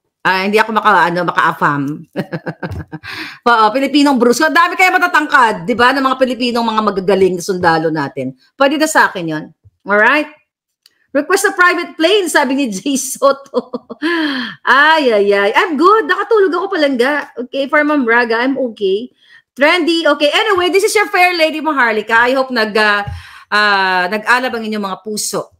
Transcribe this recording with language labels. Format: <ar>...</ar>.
<tl>Hindi ako maka-affam. Pilipinong brusko. Dami kaya matatangkad, di ba? Ng mga Pilipinong mga magagaling sundalo natin. Pwede na sa akin yun.</tl> <en>Alright? Request a private plane,</en> <tl>sabi ni Jay Soto. Ay.</tl> <en>I'm good.</en> <tl>Nakatulog ako palangga.</tl> <en>Okay, for Ma'am Braga, I'm okay. Trendy. Okay, anyway, this is your fair lady, Maharlika. I hope</en> <tl>nag-alab ang inyong mga puso.</tl>